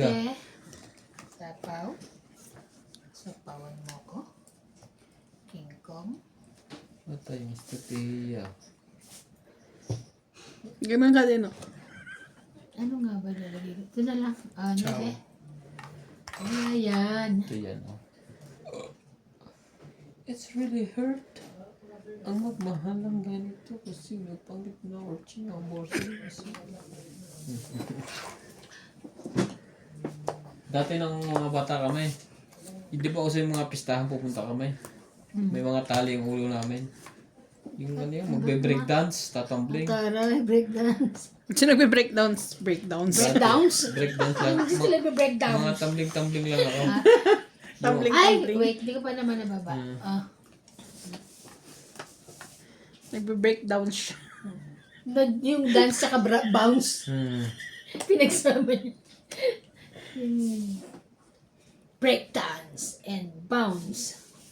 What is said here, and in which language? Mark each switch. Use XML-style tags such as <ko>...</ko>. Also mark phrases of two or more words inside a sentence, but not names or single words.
<tl>Siyete. Sapaw. Sapawan mo ko. King Kong. Matay, Mr. Tia. Ganun ka din, oh. Ano nga ba nalagay ko? Ito na lang. Ah, ano Ciao. eh? Ayan. Ito yan,</tl> <en>oh. It's really hurt.</en> <tl>Ang magmahal ng ganito kasi nagpanggit na or chinamborso. Dati nang mga bata kami, hindi pa kasi yung mga pistahan pupunta kami. May mga tali yung ulo namin. Yung ano yun, magbe-breakdance, tatumbling. Taray, breakdance. Sino nagbe-breakdowns? Breakdowns. Breakdowns? Breakdance lang. Hindi sila breakdowns. Mga tumbling-tumbling lang ako. Tumbling, Ay, tumbling. wait, di ko pa naman nababa. Ah. Nagbe-breakdown siya. Yung dance saka bounce. Pinagsama niya. Yung breakdance and bounce.</tl>